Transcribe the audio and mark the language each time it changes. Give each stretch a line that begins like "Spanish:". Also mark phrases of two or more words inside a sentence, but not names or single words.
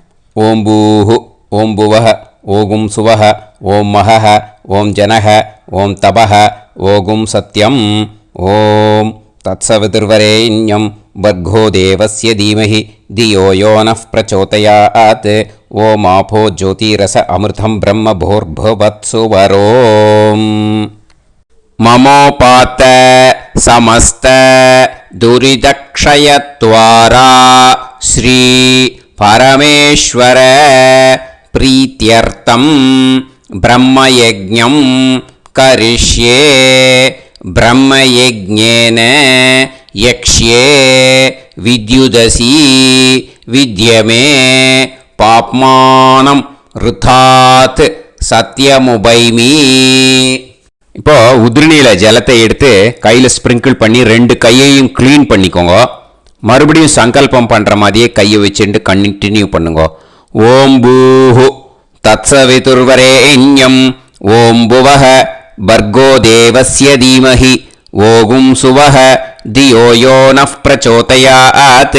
Sanskrit: ॐ भूः, ॐ भुवः, ओगुम् सुवः, ॐ महः, ॐ जनः, ॐ तपः, ओगुम् सत्यम्. ॐ तत्सवितुर्वरेण्यं भर्गो देवस्य धीमहि धियो यो नः प्रचोदयात्. ॐ आपो ज्योतिरस अमृतं ब्रह्म भूर्भुवत्सुवरोम्. ममोपात समस्त दुरितक्षयद्वारा श्री परमेश्वर प्रीत्यर्थं ब्रह्मयज्ञं करिष्ये. ब्रह्मयज्ञेन यक्ष्ये विद्युदसि विद्यमे पाप्मानं ऋथात् सत्यमुपैमि.
Tamil: இப்போ உதிரணியில் ஜலத்தை எடுத்து கையில் ஸ்ப்ரிங்கிள் பண்ணி 2 கையையும் க்ளீன் பண்ணிக்கோங்க. மறுபடியும் சங்கல்பம் பண்ணுற மாதிரியே கையை வச்சுட்டு கண்டினியூ பண்ணுங்க.
Sanskrit: ॐ भूः तत्सवितुर्वरेण्यं ॐ भुवः भर्गो देवस्य धीमहि ओगुम् सुवः धियो यो नः प्रचोदयात्.